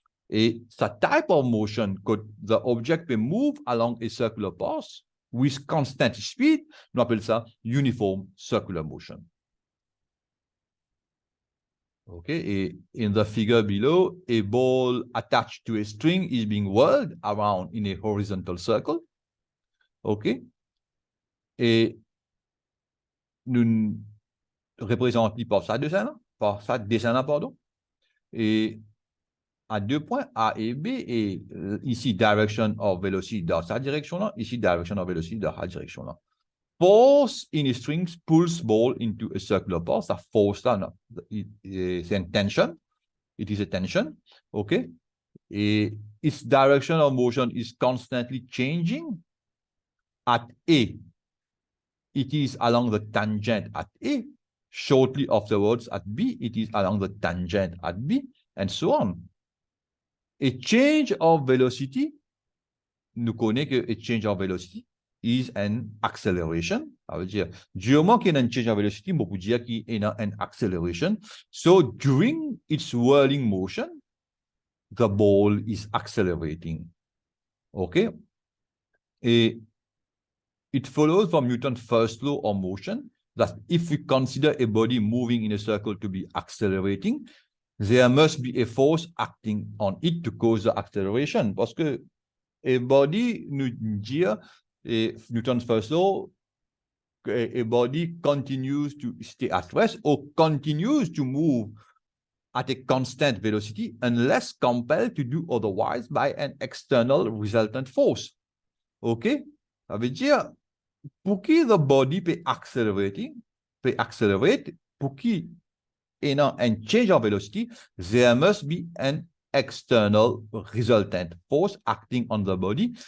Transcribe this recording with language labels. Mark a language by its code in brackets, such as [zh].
[en] And the type of motion could the object may move along a circular path with constant speed, [fr] on appelle ça [en] uniform circular motion. Okay, in the figure below, a ball attached to a string is being whirled around in a horizontal circle. [fr] Okay, et nous représentons par ça dessin, pardon. Et à 2 points, A et B, et ici, [en] direction of velocity [fr] dans sa direction-là, ici, [en] direction of velocity [fr] dans sa direction-là. [en] Force in a string pulls ball into a circular path. [fr] Ça force là, c'est une tension. [en] It is a tension. OK? Et its direction of motion is constantly changing. At A, it is along the tangent at A. Shortly afterwards, at B, it is along the tangent at B, and so on. A change of velocity, [fr] nous connaissons que [en] a change of velocity is an acceleration. [fr] Ça veut dire, du moment qu'il y a un [en] change of velocity, [fr] on peut dire qu'il y a [en] an acceleration. So, during its whirling motion, the ball is accelerating. Okay? And it follows from Newton's first law of motion that if we consider a body moving in a circle to be accelerating, there must be a force acting on it to cause the acceleration. [fr] Parce que [en] a body, [fr] nous dit, [en] Newton's first law, a body continues to stay at rest or continues to move at a constant velocity unless compelled to do otherwise by an external resultant force. OK? [fr] Ça veut dire, pour que [en] the body [fr] peut [en] accelerate, [fr] pour qu'il y ait un [en] change of velocity, there must be an external resultant force acting on the body.